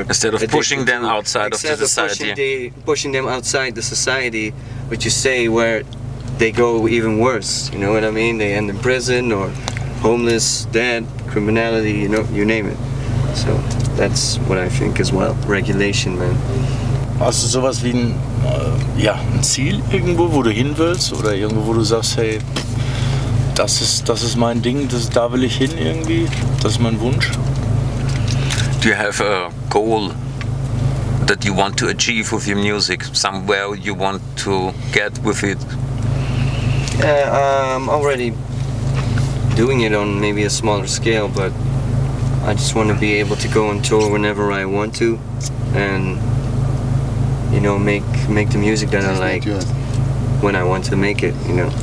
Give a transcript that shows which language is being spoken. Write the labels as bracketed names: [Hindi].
[English] Instead of pushing them outside of the society. Pushing them outside the society, which you say where they go even worse, you know what I mean? They end in prison or homeless, dead, criminality, you know, you name it. So that's what I think as well. Regulation, man. [German] Hast du sowas wie ein Ziel irgendwo, wo du hin willst? Oder irgendwo, wo du sagst, hey, das ist mein Ding, da will ich hin irgendwie? Das ist mein Wunsch? [English] Do you have a goal that you want to achieve with your music? Somewhere you want to get with it? Yeah, I'm already doing it on maybe a smaller scale, but I just want to be able to go on tour whenever I want to, and you know, make the music that I like when I want to make it, you know.